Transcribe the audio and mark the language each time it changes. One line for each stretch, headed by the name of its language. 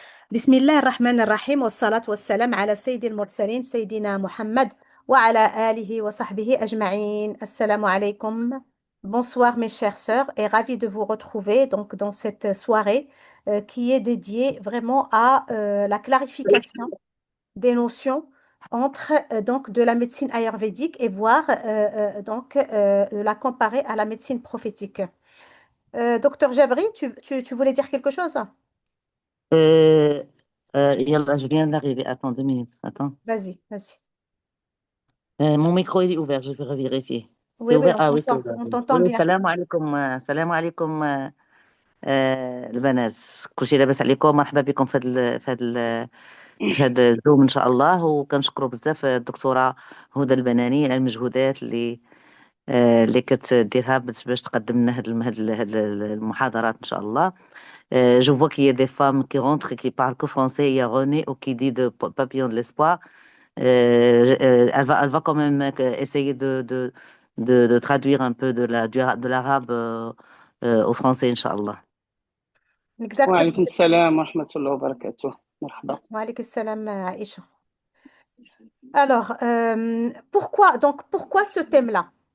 Arabic: بسم الله الرحمن الرحيم والصلاة والسلام على سيد المرسلين سيدنا محمد وعلى آله وصحبه أجمعين. Assalamu alaikum.
French: Bonsoir mes chères sœurs et ravi de vous retrouver donc dans cette soirée qui est dédiée vraiment à la clarification des notions entre donc de la médecine ayurvédique et voir la comparer à la médecine prophétique. Docteur Jabri, tu voulais dire quelque chose? Euh, Yallah, je viens d'arriver. Attends 2 minutes. Attends. Vas-y, vas-y. Mon micro il est ouvert, je vais revérifier. Oui, C'est oui, ouvert? Ah oui, c'est ouvert. on Oui, t'entend oui, bien.
Arabic: salam alaikum. Salam alaikum البنات. كل شيء لاباس عليكم؟ مرحبا بكم في هذا الزوم ان شاء الله. وكنشكروا بزاف الدكتوره هدى البناني على المجهودات اللي كتديرها باش تقدم لنا هاد المحاضرات ان شاء الله.
French: Je vois qu'il y a des femmes qui rentrent et qui parlent que français. Il y a René qui dit de Papillon de l'espoir. Elle va quand même essayer de traduire un peu de l'arabe au français, Inch'Allah. Exactement.
Arabic: وعليكم السلام ورحمة الله وبركاته. مرحبا. Wa alaykoum salam, Aïcha.
French: Alors, pourquoi ce thème-là?